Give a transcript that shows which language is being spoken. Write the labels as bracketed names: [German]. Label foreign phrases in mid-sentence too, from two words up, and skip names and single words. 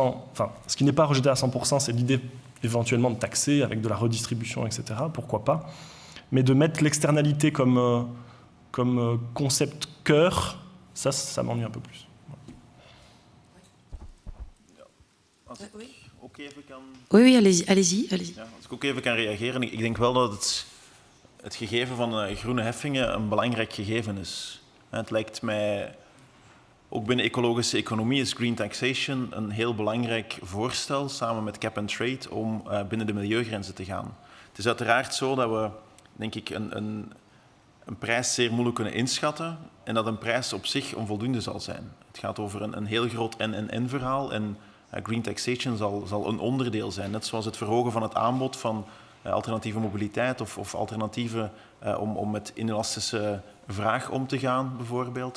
[French] Enfin, ce qui n'est pas à rejeter à 100%, c'est l'idée éventuellement de taxer avec de la redistribution, etc. Pourquoi pas. Mais de mettre l'externalité comme concept cœur, ça m'ennuie un peu plus. Oui, allez-y. [Dutch] Ja, als ik ook even kan reageren. Ik denk wel dat het gegeven van groene heffingen een belangrijk gegeven is. Het lijkt mij, ook binnen ecologische economie is [English] green taxation [Dutch] een heel belangrijk voorstel, samen met [English] cap and trade, [Dutch] om binnen de milieugrenzen te gaan. Het is uiteraard zo dat we, denk ik, een prijs zeer moeilijk kunnen inschatten en dat een prijs op zich onvoldoende zal zijn. Het gaat over een heel groot en-verhaal en [English] green taxation [Dutch] zal een onderdeel zijn, net zoals het verhogen van het aanbod van alternatieve mobiliteit of alternatieven om met inelastische vraag om te gaan, bijvoorbeeld.